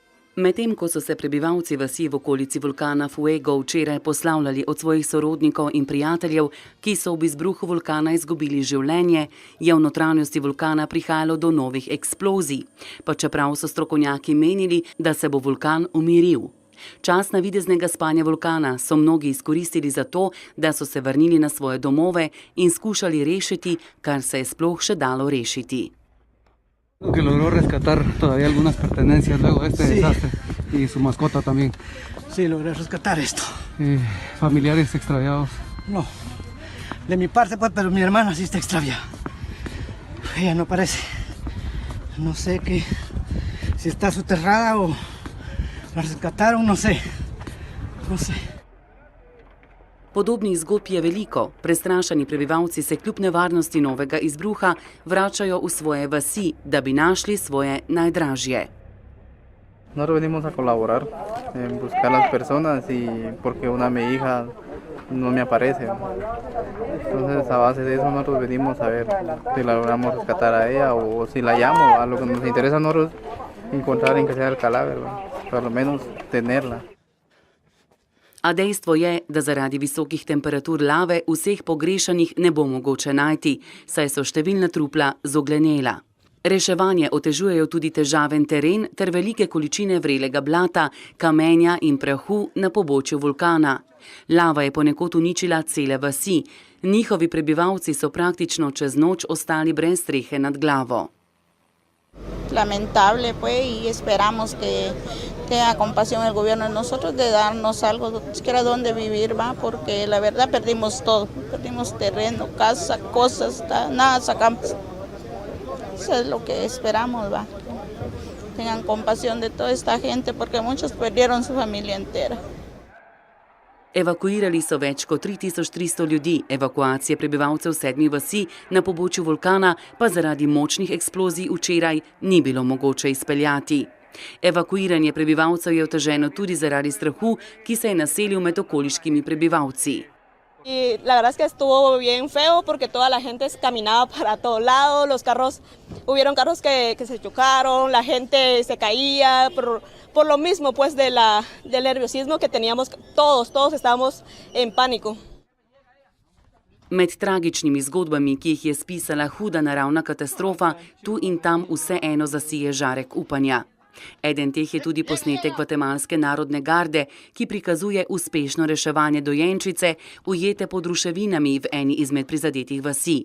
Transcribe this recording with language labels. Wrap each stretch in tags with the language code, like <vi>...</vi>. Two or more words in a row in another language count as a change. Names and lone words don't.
<sl>Medtem ko so se prebivalci vasi v okolici vulkana Fuego včeraj poslavljali od svojih sorodnikov in prijateljev, ki so ob izbruhu vulkana izgubili življenje, je v notranjosti vulkana prihajalo do novih eksplozij, pa čeprav so strokovnjaki menili, da se bo vulkan umiril. Čas navideznega spanja vulkana so mnogi izkoristili za to, da so se vrnili na svoje domove in skušali rešiti, kar se je sploh še dalo rešiti.</sl> <es>Que logró rescatar todavía algunas pertenencias luego de este desastre y su mascota también. Sí, logré rescatar esto. Familiares extraviados. No, de mi parte pues, pero mi hermana sí está extraviada. Ella no aparece. No sé si está soterrada o la rescataron, no sé.</es> <sl>Podobnih zgodb je veliko. Prestrašeni prebivalci se kljub nevarnosti novega izbruha vračajo v svoje vasi, da bi našli svoje najdražje.</sl> <es>Nosotros venimos a colaborar en buscar las personas y porque una mi hija no me aparece. Entonces a base de eso nosotros venimos a ver si la logramos rescatar a ella o si la llamo. A lo que nos interesa a nosotros encontrar en que sea el cadáver, por lo menos tenerla.</es> <sl>A dejstvo je, da zaradi visokih temperatur lave vseh pogrešanih ne bo mogoče najti, saj so številna trupla zoglenela. Reševanje otežujejo tudi težaven teren ter velike količine vrelega blata, kamenja in prahu na pobočju vulkana. Lava je ponekod uničila cele vasi. Njihovi prebivalci so praktično čez noč ostali brez strehe nad glavo.</sl> <es>Lamentable, pues, y esperamos que tenga compasión el gobierno de nosotros de darnos algo, siquiera donde vivir, ¿va? Porque la verdad perdimos todo, perdimos terreno, casa, cosas, nada sacamos. Eso es lo que esperamos, ¿va? Tengan compasión de toda esta gente porque muchos perdieron su familia entera.</es> <sl>Evakuirali so več kot 3300 ljudi, evakuacije prebivalcev 7 vasi na pobočju vulkana pa zaradi močnih eksplozij včeraj ni bilo mogoče izpeljati. Evakuiranje prebivalcev je oteženo tudi zaradi strahu, ki se je naselil med okoliškimi prebivalci.</sl> <es>Y la verdad es que estuvo bien feo porque toda la gente caminaba para todos lados, los carros, hubieron carros que se chocaron, la gente se caía por lo mismo pues del nerviosismo que teníamos, todos estábamos en pánico.</es> <sl>Med tragičnimi zgodbami, ki jih je spisala huda naravna katastrofa, tu in tam vseeno zasije žarek upanja. Eden teh je tudi posnetek Gvatemalske narodne garde, ki prikazuje uspešno reševanje dojenčice, ujete pod ruševinami v eni izmed prizadetih vasi.</sl>